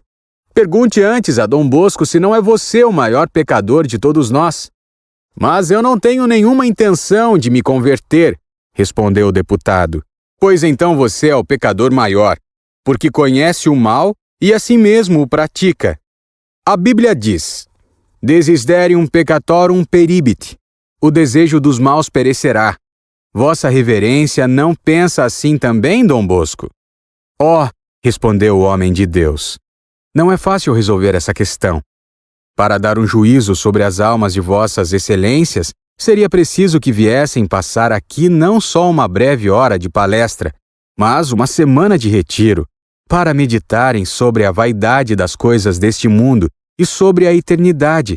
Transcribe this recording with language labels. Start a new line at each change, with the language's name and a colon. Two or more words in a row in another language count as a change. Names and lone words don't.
Portuguese: Pergunte antes a Dom Bosco se não é você o maior pecador de todos nós. Mas eu não tenho nenhuma intenção de me converter, respondeu o deputado. Pois então você é o pecador maior, porque conhece o mal e assim mesmo o pratica. A Bíblia diz,
Latin: Desiderium peccatorum peribit,
Portuguese: o desejo dos maus perecerá. Vossa Reverência não pensa assim também, Dom Bosco? Oh, respondeu o homem de Deus, não é fácil resolver essa questão. Para dar um juízo sobre as almas de Vossas Excelências, seria preciso que viessem passar aqui não só uma breve hora de palestra, mas uma semana de retiro, para meditarem sobre a vaidade das coisas deste mundo e sobre a eternidade.